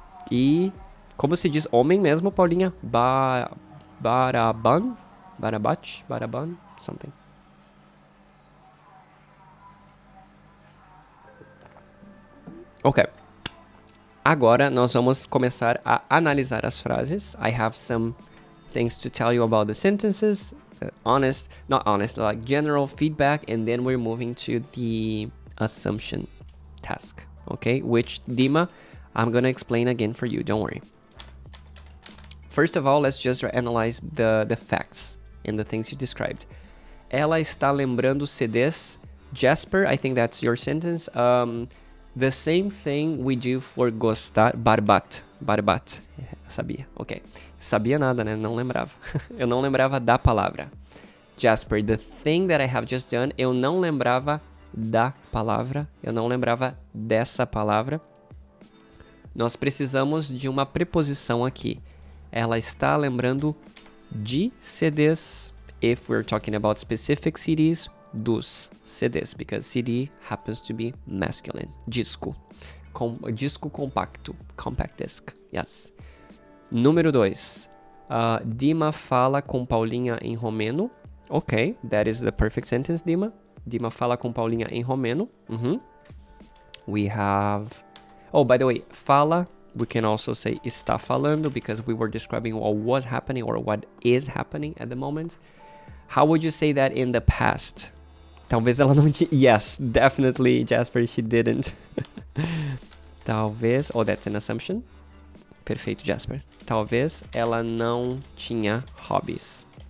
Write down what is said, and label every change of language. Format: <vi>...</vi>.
<pt>E como se diz homem mesmo, Paulinha?</pt> <en>Baraban? Baraban? Something. Ok.</en> <pt>Agora nós vamos começar a analisar as frases.</pt> <en>I have some things to tell you about the sentences. Like general feedback, and then we're moving to the assumption task. Okay, which Dima, I'm gonna explain again for you. Don't worry. First of all, let's just analyze the facts and the things you described.</en> <pt>Ela está lembrando CDs.</pt> <en>Jasper, I think that's your sentence. The same thing we do for</en> <pt>gostar. Barbat. Sabia, ok. Sabia nada, né? Não lembrava. Eu não lembrava da palavra. Jasper,</pt> <en>the thing that I have just done,</en> <pt>eu não lembrava da palavra. Eu não lembrava dessa palavra. Nós precisamos de uma preposição aqui. Ela está lembrando de CDs.</pt> <en>If we're talking about specific CDs,</en> <pt>dos CDs,</pt> <en>because CD happens to be masculine.</en> <pt>Disco. Disco compacto.</pt> <en>Compact disc. Yes.</en> <pt>Número 2. Dima fala com Paulinha em romeno.</pt> <en>Ok, that is the perfect sentence, Dima.</en> <pt>Dima fala com Paulinha em romeno.</pt> <en>We have... Oh, by the way, fala, we can also say</en> <pt>está falando,</pt> <en>because we were describing what was happening or what is happening at the moment. How would you say that in the past?</en> <pt>Talvez ela não tinha...</pt> <en>Yes, definitely, Jasper, she didn't.</en> <pt>Talvez...</pt> <en>Oh, that's an assumption.</en> <pt>Perfeito,</pt> <en>Jasper.</en> <pt>Talvez ela não tinha hobbies.</pt>